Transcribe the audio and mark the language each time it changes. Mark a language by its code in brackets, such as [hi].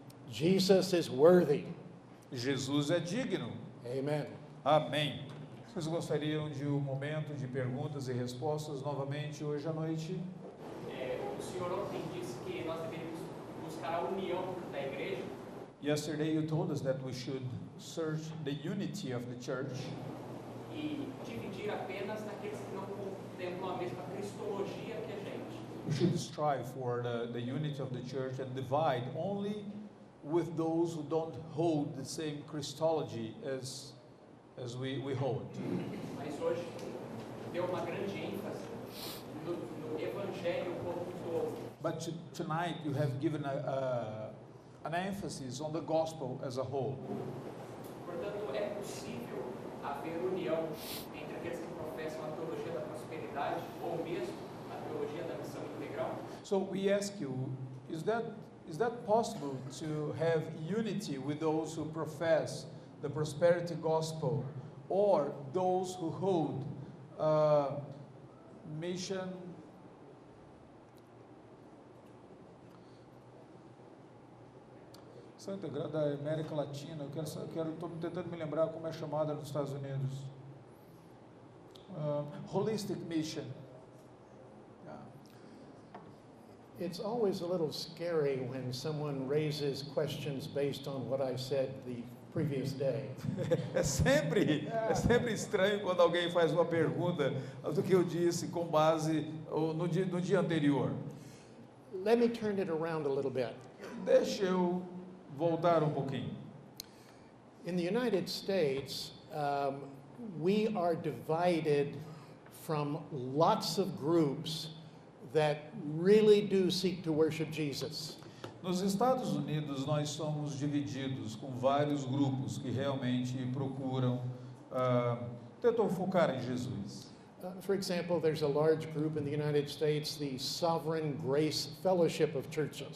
[en] Jesus is worthy. [pt] Jesus é digno. [en] Amen. [pt] Amém. Vocês gostariam de um momento de perguntas e respostas novamente hoje à noite? O senhor ontem disse que nós deveríamos buscar a união da igreja. [en] Yesterday you told us that we should search the unity of the church [pt] E dividir apenas naqueles que não contemplam a mesma cristologia que a gente. [en] we should strive for the unity of the church and divide only with those who don't hold the same Christology as as we hold. [pt] Mas hoje deu uma grande ênfase no evangelho como um todo. [en] But tonight you have given an emphasis on the gospel as a whole. [pt] Portanto, é possível haver união entre aqueles que professam a teologia da prosperidade ou mesmo a teologia da missão integral? [en] So we ask you, is that possible to have unity with those who profess the prosperity gospel or those who hold mission Missão Integral da América Latina? [pt] Estou tentando me lembrar como é chamada nos Estados Unidos. [en] Holistic Mission. It's always a little scary when someone raises questions based on what I said the previous day. [pt] É sempre estranho quando alguém faz uma pergunta do que eu disse com base no dia anterior. [en] Let me turn it around a little bit. [pt] Deixa eu voltar pouquinho. [en] In the United States, we are divided from lots of groups that really do seek to worship Jesus. [pt] Nos Estados Unidos, nós somos divididos com vários grupos que realmente procuram, tentam focar em Jesus. [en] For example, there's a large group in the United States, the Sovereign Grace Fellowship of Churches.